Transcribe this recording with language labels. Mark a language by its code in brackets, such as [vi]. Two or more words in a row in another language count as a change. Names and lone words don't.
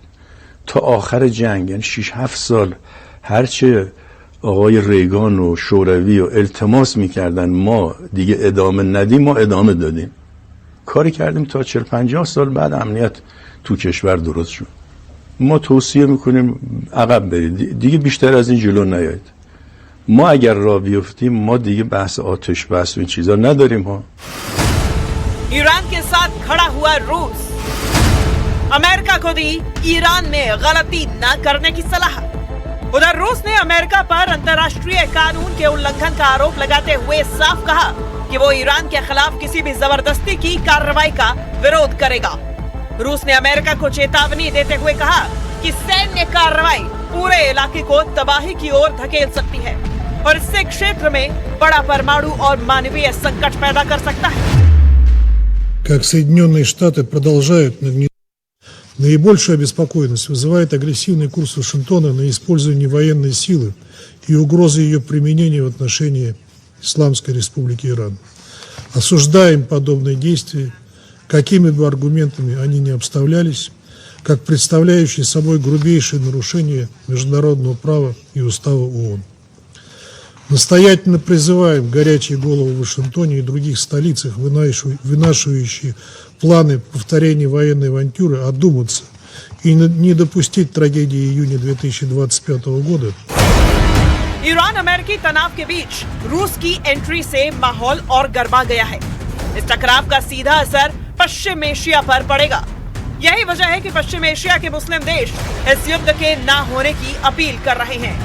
[fa] تا آخر جنگ، یعنی 6-7 سال، هرچه آقای ریگان و شوروی و التماس میکردن ما دیگه ادامه ندیم، ما ادامه دادیم. کاری کردیم تا 40-50 سال بعد امنیت تو کشور درست شد. ما توصیه میکنیم عقب برید دیگه، بیشتر از این جلو نیایید. ما اگر راه بیفتیم ما دیگه بحث آتش بس و این چیزا نداریم ها. [hi] ईरान के साथ खड़ा हुआ रूस, अमेरिका को दी ईरान में गलती न करने की सलाह। उधर रूस ने अमेरिका पर अंतर्राष्ट्रीय कानून के उल्लंघन का आरोप लगाते हुए साफ कहा कि वो ईरान के खिलाफ किसी भी जबरदस्ती की कार्रवाई का विरोध करेगा। रूस ने अमेरिका को चेतावनी देते हुए कहा कि सैन्य कार्रवाई पूरे इलाके को तबाही की ओर धकेल सकती है और इससे क्षेत्र में बड़ा परमाणु और मानवीय संकट पैदा कर सकता है। [ru] Как Соединенные Штаты продолжают нагнетать, наибольшую обеспокоенность вызывает агрессивный курс Вашингтона на использование военной силы и угрозы ее применения в отношении Исламской Республики Иран. Осуждаем подобные действия, какими бы аргументами они ни обставлялись, как представляющие собой грубейшее нарушение международного права и устава ООН. Настоятельно призываем горячие головы в Вашингтоне и других столицах, вынашивающие планы повторения военной авантюры, одуматься и не допустить трагедии июня 2025 года. [hi] ईरान अमेरिकी तनाव के बीच रूस की एंट्री से माहौल और गर्मा गया है। इस टकराव का सीधा असर पश्चिम एशिया पर पड़ेगा। यही वजह है कि पश्चिम एशिया के मुस्लिम देश इस युद्ध के ना होने की अपील कर रहे हैं।